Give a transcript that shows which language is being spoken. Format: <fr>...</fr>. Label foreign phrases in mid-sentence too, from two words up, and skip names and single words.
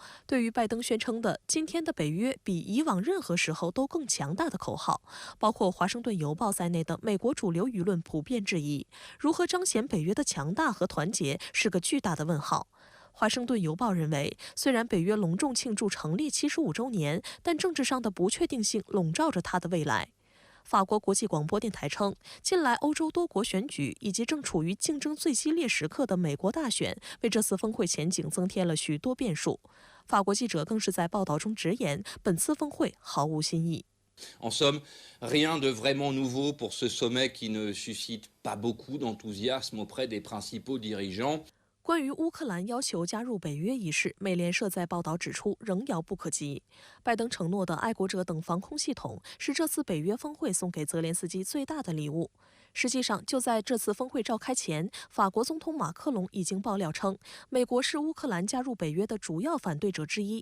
<zh>对于拜登宣称的“今天的北约比以往任何时候都更强大”的口号，包括《华盛顿邮报》在内的美国主流舆论普遍质疑，如何彰显北约的强大和团结是个巨大的问号。《华盛顿邮报》认为，虽然北约隆重庆祝成立75周年，但政治上的不确定性笼罩着它的未来。法国国际广播电台称，近来欧洲多国选举以及正处于竞争最激烈时刻的美国大选，为这次峰会前景增添了许多变数。法国记者更是在报道中直言，本次峰会毫无新意。</zh> <fr>En somme, rien de vraiment nouveau pour ce sommet qui ne suscite pas beaucoup d'enthousiasme auprès des principaux dirigeants.</fr> <zh>关于乌克兰要求加入北约一事，美联社在报道指出，仍遥不可及。拜登承诺的爱国者等防空系统是这次北约峰会送给泽连斯基最大的礼物。实际上，就在这次峰会召开前，法国总统马克龙已经爆料称，美国是乌克兰加入北约的主要反对者之一。</zh>